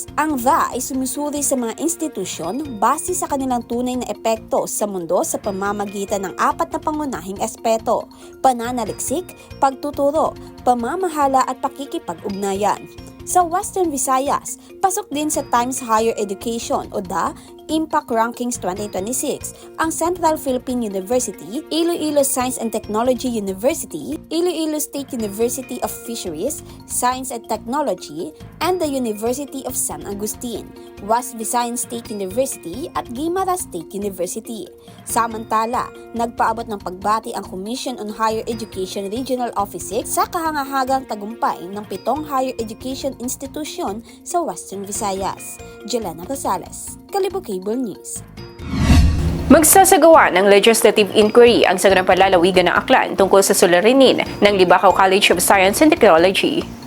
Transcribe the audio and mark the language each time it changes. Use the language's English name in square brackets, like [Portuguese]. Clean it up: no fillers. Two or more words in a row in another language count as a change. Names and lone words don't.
[Filipino] Ang VA ay sumusuri sa mga institusyon base sa kanilang tunay na epekto sa mundo sa pamamagitan ng 4 na pangunahing aspeto: pananaliksik, pagtuturo, pamamahala at pakikipag-ugnayan. Sa Western Visayas, pasok din sa Times Higher Education o DA Impact Rankings 2026 ang Central Philippine University, Iloilo Science and Technology University, Iloilo State University of Fisheries, Science and Technology, and the University of San Agustin, West Visayan State University at Guimaras State University. Samantala, nagpaabot ng pagbati ang Commission on [English] Higher Education [Filipino] Regional Office 6 sa kahangahagang tagumpay ng 7 higher education institusyon sa Western Visayas. Jelena Rosales, Kalibo Cable News. Magsasagawa ng [English] legislative inquiry [Filipino] ang saganang palalawigan ng Aklan tungkol sa suliranin ng Libakaw College of Science and Technology.